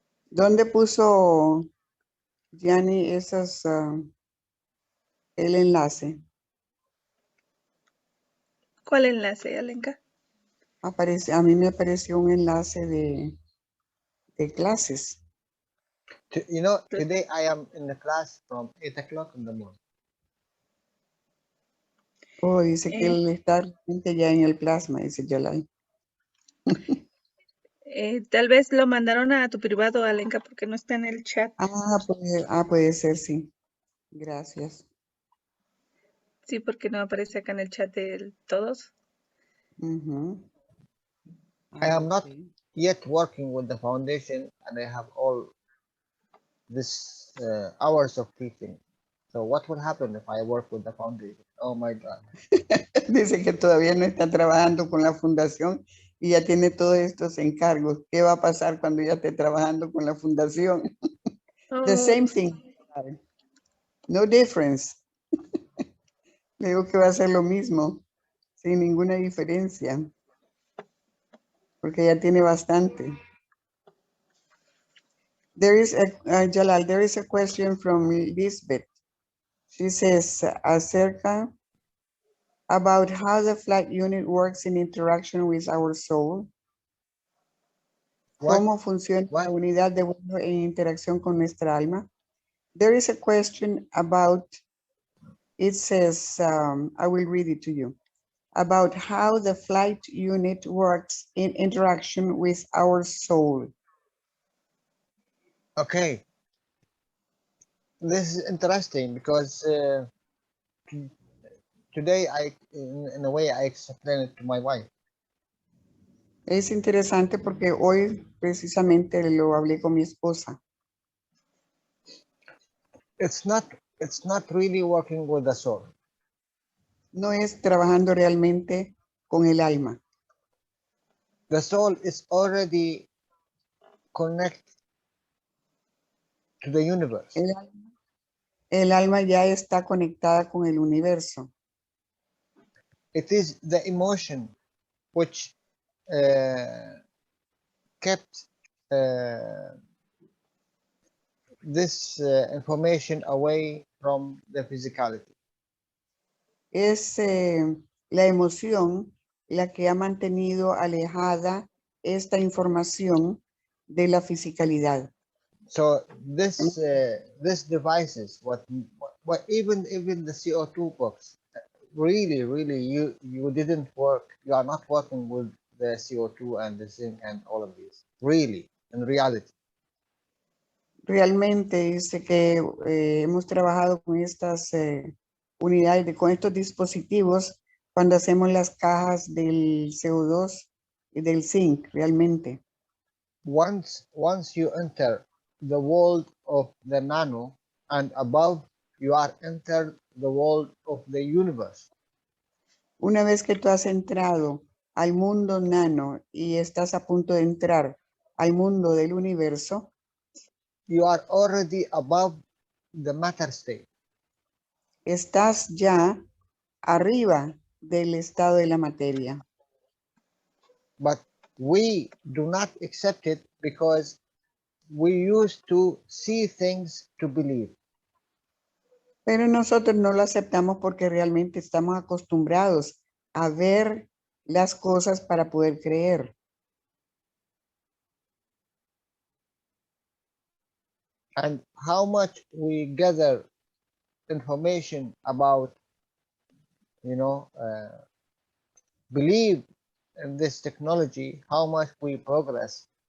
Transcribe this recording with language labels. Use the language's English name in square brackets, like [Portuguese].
[Spanish] ¿Dónde puso Gianni esas, el enlace? ¿cuál enlace, Alenka? Aparece, a mí me apareció un enlace de clases. [English] You know, today I am in the class from 8 o'clock in the morning. [Spanish] Oh, dice que él está realmente ya en el plasma, dice Jalal. Tal vez lo mandaron a tu privado, Alenka, porque no está en el chat. Puede ser, sí. Gracias. Sí, porque no aparece acá en el chat de todos. [English] I am not yet working with the foundation, and I have all this hours of teaching. So what will happen if I work with the foundation? Oh my God. [Spanish] Dice que todavía no está trabajando con la fundación y ya tiene todos estos encargos. ¿Qué va a pasar cuando ya esté trabajando con la fundación? [English] The same thing. No difference. [Spanish] Le digo que va a ser lo mismo, sin ninguna diferencia. Porque ya tiene bastante. [English] There is a, Jalal, there is a question from Lisbeth. She says, acerca about how the flight unit works in interaction with our soul. [Spanish] ¿Cómo funciona la unidad de vuelo en interacción con nuestra alma? [English] There is a question about, it says, I will read it to you, about how the flight unit works in interaction with our soul. Okay. This is interesting because today in a way, I explained it to my wife. [Spanish] Es interesante porque hoy precisamente lo hablé con mi esposa. [English] It's not really working with the soul. [Spanish] No es trabajando realmente con el alma. [English] The soul is already connected to the universe. [Spanish] El alma ya está conectada con el universo. [English] It is the emotion which kept this information away from the physicality. [Spanish] Es la emoción la que ha mantenido alejada esta información de la fisicalidad. [English] So this devices, what even the CO2 box, really you didn't work. You are not working with the CO2 and the zinc and all of these. Really, in reality. [Spanish] Realmente dice que hemos trabajado con estas unidades, con estos dispositivos cuando hacemos las cajas del CO2 y del zinc, realmente. [English] Once you enter the world of the nano and above, you are entered the world of the universe. [Spanish] Una vez que tú has entrado al mundo nano y estás a punto de entrar al mundo del universo, [English] you are already above the matter state. [Spanish] Estás ya arriba del estado de la materia. [English] But we do not accept it because we used to see things to believe. [Spanish] Pero nosotros no lo aceptamos porque realmente estamos acostumbrados a ver las cosas para poder creer. [English] And how much we gather information about, believe in this technology, how much we progress.